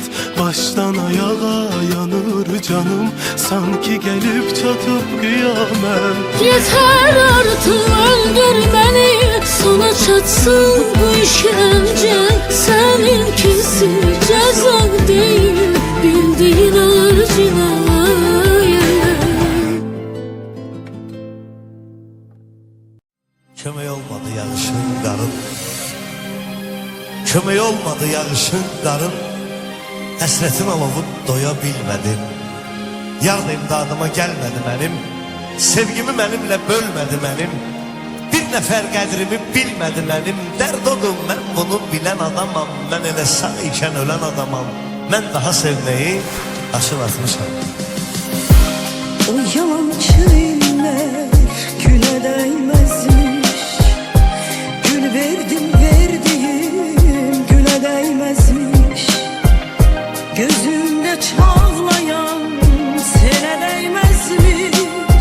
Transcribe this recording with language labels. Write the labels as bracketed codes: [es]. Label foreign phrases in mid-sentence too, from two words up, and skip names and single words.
[tr] Baştan ayağa yanır canım, sanki gelip çatıp kıyamet. Yeter artık öldür beni, sona çatsın bu işkence. Seninkisi ceza değil, bildiğin ağır cinayet. [az] Kömək olmadı yağışın qarın, kömək olmadı yağışın qarın. Həsrətin alovu doya bilmədim. Yarın imdadıma gəlmədi mənim, sevgimi mənimlə bölmədi mənim. Bir nəfər qədrimi bilmədi mənim. Dərd odur, mən bunu bilən adamam. Mən elə sağ ikən ölən adamam. Mən daha sevməyi aşır atmışam. [tr] O yalancı iller güle değmezmiş. Gül verdim verdiğim güle değmezmiş. Gözümde çağlayan sene değmezmiş.